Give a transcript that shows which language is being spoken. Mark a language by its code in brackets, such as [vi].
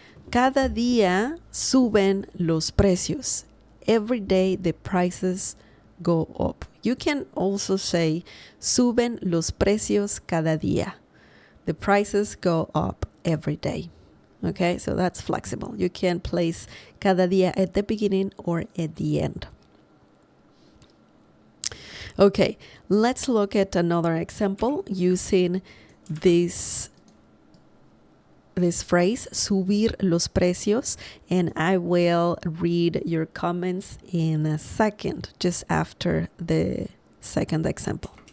[es] Cada día suben los precios. [en] Every day the prices go up. You can also say [es] suben los precios cada día. [en] The prices go up every day. Okay, so that's flexible. You can place cada día at the beginning or at the end. Okay, let's look at another example using this phrase, subir los precios, and I will read your comments in a second, just after the second example.